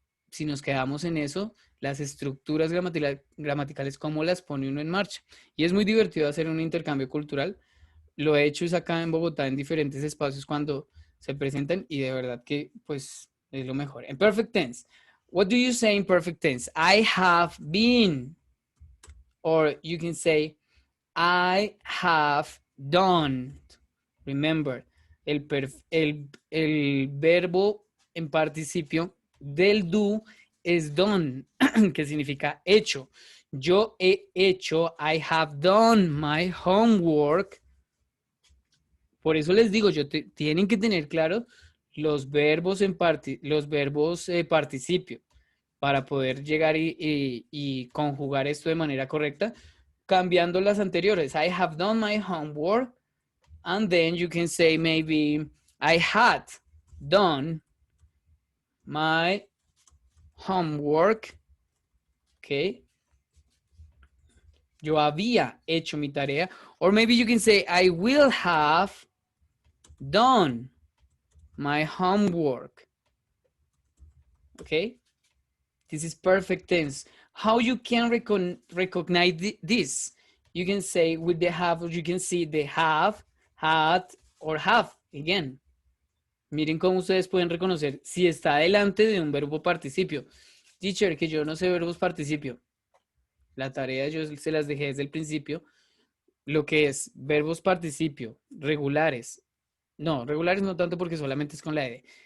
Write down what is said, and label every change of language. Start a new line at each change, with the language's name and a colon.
Spanish: Si nos quedamos en eso, las estructuras gramaticales, ¿cómo las pone uno en marcha? Y es muy divertido hacer un intercambio cultural, Lo he hecho es acá en Bogotá en diferentes espacios cuando se presentan y de verdad que pues es lo mejor.
English: En perfect tense, what do you say in perfect tense? I have been, or you can say I have done. Remember,
Spanish: el verbo en participio del do es done, que significa hecho. Yo he hecho,
English: I have done my homework.
Spanish: Por eso les digo, tienen que tener claro los verbos participio para poder llegar y conjugar esto de manera correcta, cambiando las anteriores.
English: I have done my homework, and then you can say maybe I had done my homework. Okay.
Spanish: Yo había hecho mi tarea.
English: Or maybe you can say I will have done my homework. Okay. This is perfect tense. How you can recognize this? You can say with the have, or you can see the have, had, or have again.
Spanish: Miren cómo ustedes pueden reconocer si está delante de un verbo participio. Teacher, que yo no sé verbos participio. La tarea yo se las dejé desde el principio. Lo que es verbos participio, regulares. No, regulares no tanto porque solamente es con la ed.